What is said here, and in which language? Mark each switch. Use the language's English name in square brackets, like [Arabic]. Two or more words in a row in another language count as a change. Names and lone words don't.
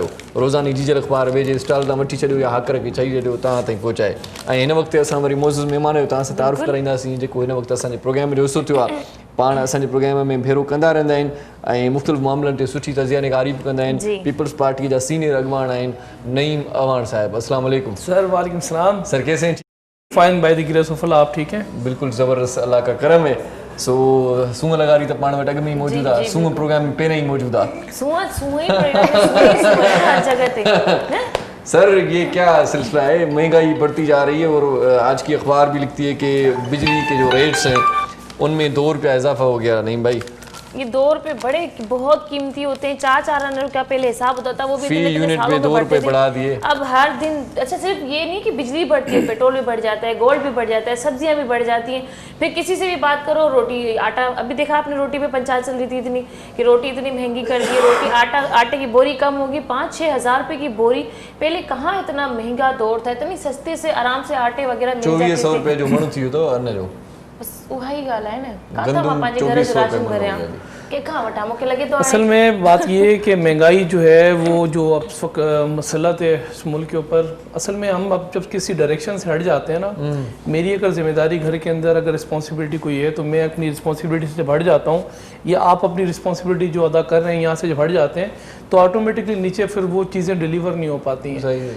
[Sindhi] रोज़ानी जीजल अख़बार वेझे स्टॉल तां वठी छॾियो या हाकर खे चई छॾियो तव्हां ताईं पहुचाए। ऐं हिन वक़्तु असां वरी मौज़ूज़ महिमान जो तव्हां सां तारुफ़ कराईंदासीं जेको हिन वक़्तु असांजे प्रोग्राम जो हिसो थियो आहे। पाण असांजे प्रोग्राम में भेरो कंदा रहंदा आहिनि ऐं मुख़्तलिफ़ मामलनि ते सुठी तज़िया निगारी बि कंदा आहिनि। पीपल्स पार्टी जा सीनियर अॻवान आहिनि नईम अवान साहिब। [Arabic] السلام علیکم सर। وعلیکم السلام [Urdu] سر، کیسے ہیں? [English] fine by the grace of Allah, [Urdu] آپ ٹھیک ہیں? بالکل زبردست، اللہ کا کرم ہے. [Sindhi] सो सूंह लगारी तो पाण वटि अॻु में ई मौजूदु आहे, सूंह प्रोग्राम में पहिरें ई मौजूदु आहे। [Urdu] سونہہ ہی ہر جگہ پے نا? سر یہ کیا سلسلہ ہے? مہنگائی بڑھتی جا رہی ہے اور آج کی اخبار بھی لکھتی ہے کہ بجلی کے جو ریٹس ہیں ان میں 2 روپیہ اضافہ ہو گیا. نہیں بھائی, یہ 2 روپے بڑے بہت قیمتی ہوتے ہیں۔ 4 آنے روپیہ پہلے حساب ہوتا تھا، وہ بھی فی یونٹ پے 2 روپے بڑھا دیے. اب ہر دن، اچھا صرف یہ نہیں کہ بجلی بڑھتی ہے، پیٹرول بھی بڑھ جاتا ہے، گولڈ بھی بڑھ جاتا ہے، سبزیاں بھی بڑھ جاتی ہیں. پھر کسی سے بھی بات کرو، روٹی آٹا، ابھی دیکھا آپ نے روٹی پے پنچایت چل رہی تھی اتنی کہ روٹی اتنی مہنگی کر دی ہے، روٹی آٹے کی بوری کم ہوگی، 5-6 ہزار روپے کی بوری. پہلے کہاں اتنا مہنگا دور تھا، اتنی سستے سے آرام سے آٹے وغیرہ مل جاتے تھے. [Sindhi] 2400 रुपये जो मणु थी तो अन्न जो बस उहा ही ॻाल्हि आहे न। काथा मां पंहिंजे घर जो राशन भरियां, कंहिंखां वठां? मूंखे लॻे थो [Urdu] اصل میں بات یہ ہے کہ مہنگائی جو ہے وہ جو اب اس وقت مصلحت ہے اس ملک کے اوپر، اصل میں ہم اب جب کسی ڈائریکشن سے ہٹ جاتے ہیں نا، میری اگر ذمہ داری گھر کے اندر اگر ریسپانسبلٹی کوئی ہے تو میں اپنی ریسپانسبلٹی سے جب ہٹ جاتا ہوں یا آپ اپنی ریسپانسبلٹی جو ادا کر رہے ہیں یہاں سے جب ہٹ جاتے ہیں تو آٹومیٹکلی نیچے پھر وہ چیزیں ڈیلیور نہیں ہو پاتی ہیں.